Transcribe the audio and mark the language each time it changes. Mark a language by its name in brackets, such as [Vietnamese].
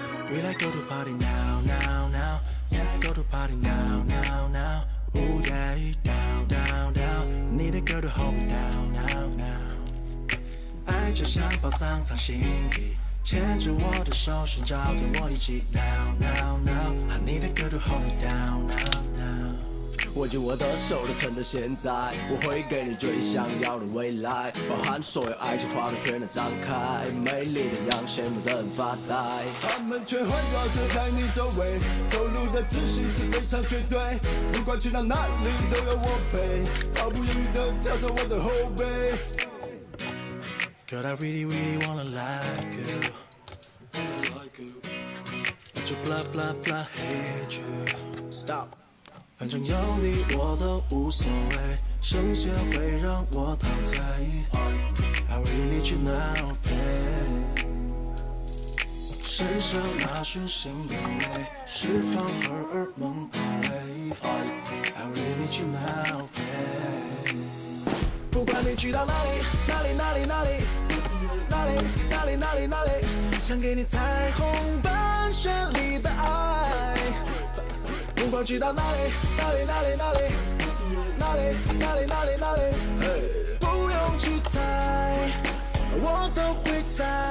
[English] We like go to party now, now, now. Yeah, go to party now, now, now. Ooh yeah, down, down, down. Need a girl to hold me down, now, now. [Chinese] 爱就像宝藏藏心底，牵着我的手，寻找跟我一起 [English] now, now, now. I need a girl to hold me down, now, now. [Chinese] 握紧我的手，都趁着现在，我会给你最想要的未来，包含所有爱情花朵全都张开，美丽的样，羡慕的人发呆。他们却环绕着在你周围，走路的秩序是非常绝对，不管去到哪里都有我陪，毫不犹豫地跳上我的后背。 [English] Girl, I really, really wanna like you. But your blah, blah, blah, hate you. Stop. [Chinese] 反正有你我都无所谓，声线会让我陶醉。 [English] I really need you now, babe. [Chinese] 身上那讯心的味，释放荷尔蒙口味。 [English] I really need you now, babe. [Chinese] 不管你去到哪里，哪里，哪里，哪里，哪里，哪里，哪里，哪里，想给你彩虹般绚丽的爱。不管去到哪里，哪里，哪里，哪里，哪里，哪里，哪里，哪里，不用去猜，我都会猜。